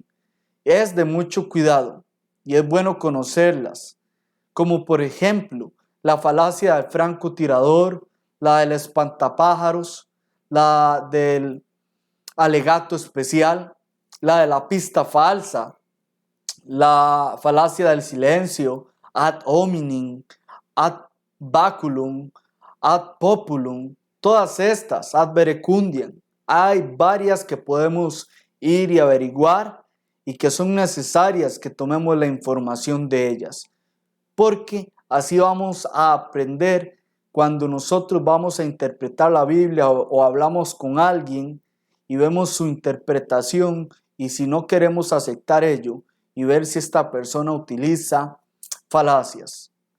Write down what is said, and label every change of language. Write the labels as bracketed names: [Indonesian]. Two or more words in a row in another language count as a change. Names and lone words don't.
[Spanish] Es de mucho cuidado y es bueno conocerlas, como por ejemplo la falacia del francotirador, la del espantapájaros, la del alegato especial, la de la pista falsa, la falacia del silencio, [Latin] ad hominem, ad baculum, ad populum, [Spanish] todas estas, [Latin] ad verecundiam. [Spanish] Hay varias que podemos ir y averiguar y que son necesarias que tomemos la información de ellas, porque así vamos a aprender cuando nosotros vamos a interpretar la Biblia o hablamos con alguien y vemos su interpretación y si no queremos aceptar ello y ver si esta persona utiliza falacias.